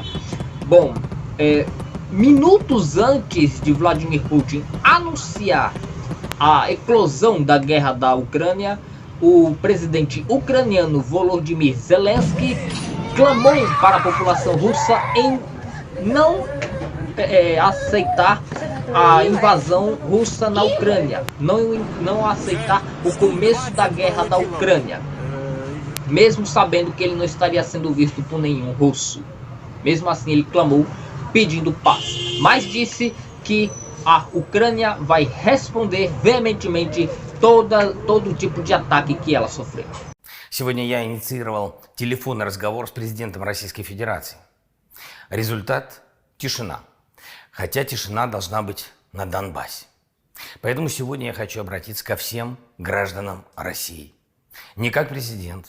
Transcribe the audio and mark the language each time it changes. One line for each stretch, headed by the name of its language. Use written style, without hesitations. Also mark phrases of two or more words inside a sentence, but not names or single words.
Portuguese: Bom, minutos antes de Vladimir Putin anunciar a eclosão da guerra da Ucrânia, o presidente ucraniano Volodymyr Zelensky clamou para a população russa em não aceitar a invasão russa na Ucrânia, não aceitar o começo da guerra da Ucrânia, mesmo sabendo que ele não estaria sendo visto por nenhum russo. Mesmo assim ele clamou pedindo paz, mas disse que a Ucrânia vai responder veementemente todo tipo de ataque que ela sofreu.
Russian: Сегодня я инициировал телефонный разговор с президентом Российской Федерации. Результат – тишина. Хотя тишина должна быть на Донбассе. Поэтому сегодня я хочу обратиться ко всем гражданам России. Не как президент.